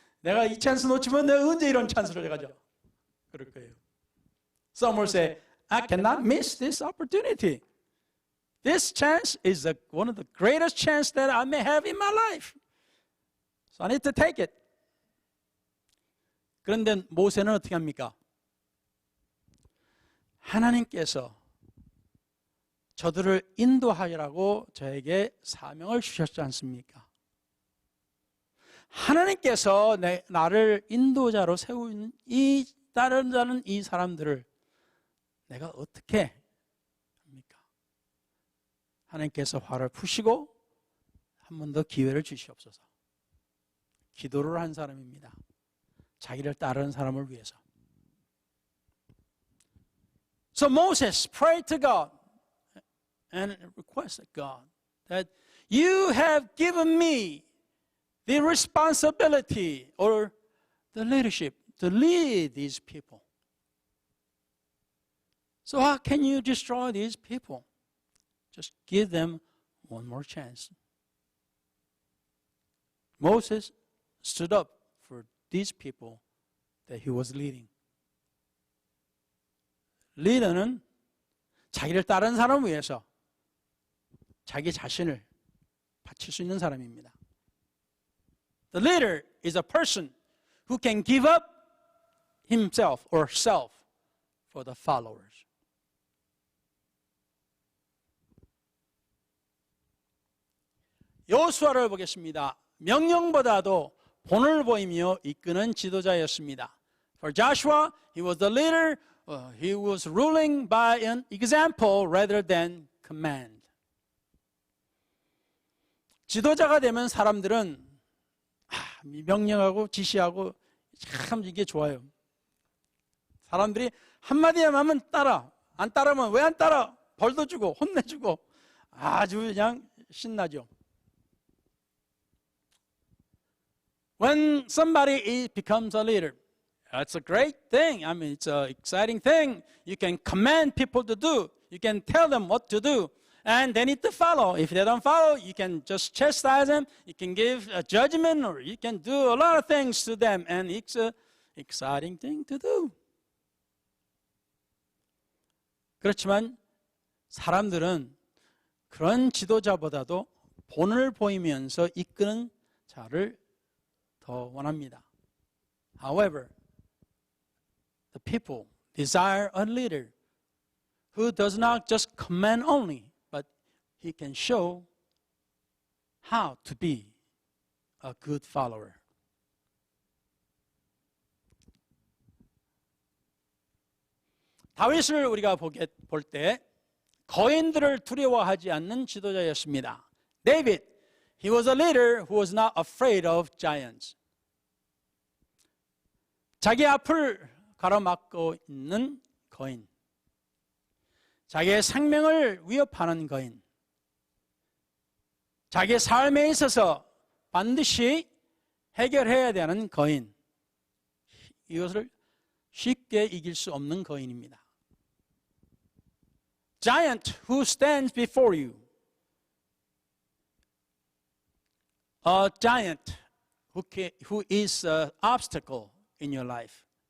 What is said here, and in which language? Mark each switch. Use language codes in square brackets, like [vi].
[ko] 내가 이 찬스 놓치면 내가 언제 이런 찬스를 가져? 그럴 거예요. [en] Some will say, I cannot miss this opportunity. This chance is one of the greatest chances that I may have in my life. So I need to take it. [ko] 그런데 모세는 어떻게 합니까? 하나님께서 저들을 인도하라고 저에게 사명을 주셨지 않습니까? 하나님께서 나를 인도자로 세우는 따르는 이 사람들을 내가 어떻게 합니까? 하나님께서 화를 푸시고 한 번 더 기회를 주시옵소서. 기도를 한 사람입니다. 자기를 따르는 사람을 위해서. [en] So Moses prayed to God and requested God that you have given me the responsibility or the leadership to lead these people. So how can you destroy these people? Just give them one more chance. Moses stood up for these people that he was leading. [ko] 리더는 자기를 따르는 사람을 위해서 자기 자신을 바칠 수 있는 사람입니다. [en] The leader is a person who can give up himself or self for the followers. [ko] 여호수아를 보겠습니다. 명령보다도 본을 보이며 이끄는 지도자였습니다. [en] For Joshua, he was the leader. He was ruling by an example rather than command. [ko] 지도자가 되면 사람들은 명령하고 지시하고 참 이게 좋아요. 사람들이 한마디만 하면 따라. 안 따르면 왜 안 따라? 벌도 주고 혼내주고 아주 그냥 신나죠. [en] When somebody becomes a leader, that's a great thing. I mean, it's an exciting thing. You can command people to do. You can tell them what to do. And they need to follow. If they don't follow, you can just chastise them. You can give a judgment, or you can do a lot of things to them. And it's an exciting thing to do. [ko] 그렇지만 사람들은 그런 지도자보다도 본을 보이면서 이끄는 자를 더 원합니다. [en] However, the people desire a leader who does not just command only, but he can show how to be a good follower. [ko] 다윗을 우리가 볼 때 거인들을 두려워하지 않는 지도자였습니다. [en] David, he was a leader who was not afraid of giants. [ko] 자기 앞을 가로막고 있는 거인, 자기의 생명을 위협하는 거인, 자기의 삶에 있어서 반드시 해결해야 되는 거인, 이것을 쉽게 이길 수 없는 거인입니다. [en] Giant who stands before you. A giant who is an obstacle in your life.